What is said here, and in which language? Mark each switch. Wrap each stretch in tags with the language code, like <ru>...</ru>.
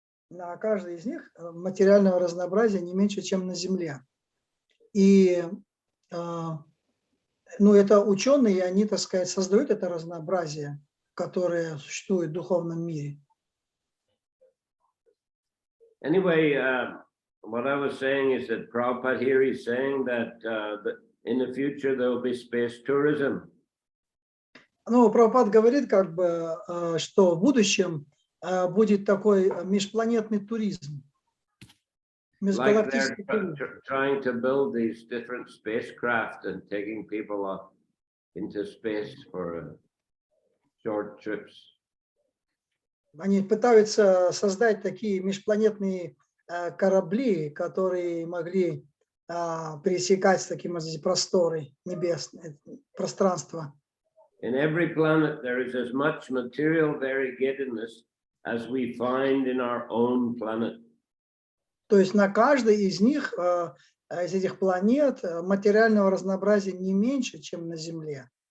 <ru>На каждый из них материального разнообразия не меньше, чем на Земле. И это ученые, они, так сказать, создают это разнообразие, которое существует в духовном мире.</ru> <en>Anyway, what I was saying is that Prabhupada here is saying that in the future there will be space tourism.</en> <ru>Прабхупад говорит, что в будущем будет такой межпланетный туризм.</ru> <en>Like they're trying to build these different spacecraft and taking people up into space for short trips.</en> <ru>Они пытаются создать такие межпланетные корабли, которые могли пересекать такие просторы небесные, пространства.</ru> <en>In every planet there is as much material variegatedness as we find in our own planet.</en> <ru>То есть на каждой из них, из этих планет, материального разнообразия не меньше, чем на Земле.</ru>